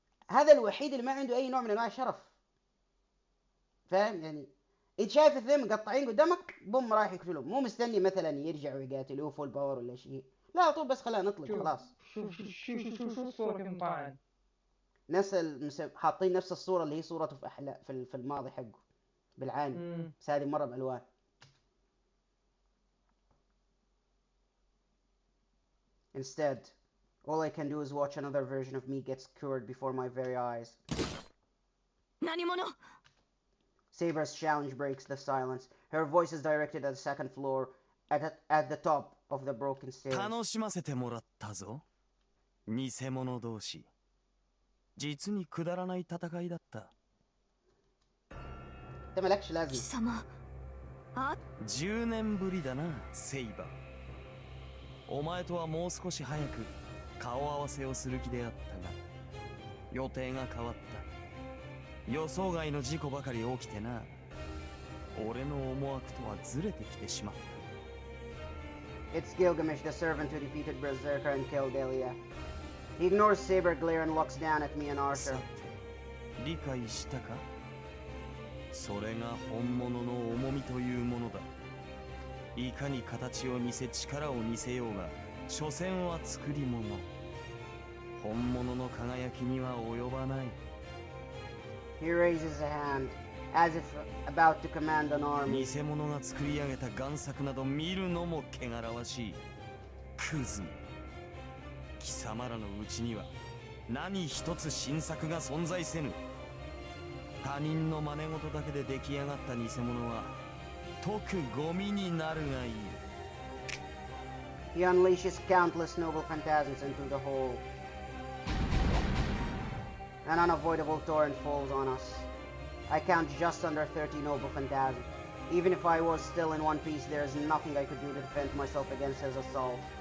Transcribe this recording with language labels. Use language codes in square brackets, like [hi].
[ar] هذا الوحيد اللي ما عنده اي نوع من انواع الشرف. فاهم؟ يعني انت شايف اثنين مقطعين قدامك بوم رايح يقتلهم، مو مستني مثلا يرجعوا يقاتلوه [en] full power [ar] ولا شيء. لا طول بس خلينا نطلق خلاص. شوف الصورة كم طعن. نفس حاطين نفس الصورة اللي هي صورته في الماضي حقه بالعين، بس هذه مرة بألوان. [en] Instead, all I can do is watch another version of me get skewered before my very eyes. Saber's challenge breaks the silence. Her voice is directed at the second floor, at the top of the broken stairs. [ja] 楽しませてもらったぞ。偽物同士。実にくだらない戦いだった。 [ar] ده مالكش لازمة. [ja] 貴様。あ、 10年ぶりだな、セイバー。お前とはもう少し早く顔合わせをする気であったが、予定が変わった。予想外の事故ばかり起きてな。俺の思惑とはずれてきてしまった。 [en] It's Gilgamesh, the servant who defeated Berserker and killed Elia. He ignores Saber glare and looks down at me and Archer. [ja] 理解したか？それが本物の重みというものだ。いかに形を見せ力を見せようが、所詮は作り物。本物の輝きには及ばない。 [en] He raises a hand, as if about to command an army. [ja] 偽物が作り上げた贋作など見るのも汚らわしい。クズめ。貴様らのうちには何一つ新作が存在せぬ。他人の真似事だけで出来上がった偽物は解くゴミになるがいい。 [en] He unleashes countless noble phantasms into the hole. An unavoidable torrent falls on us. I count just under 30 noble phantasms. Even if I was still in one piece, there is nothing I could do to defend myself against his assault.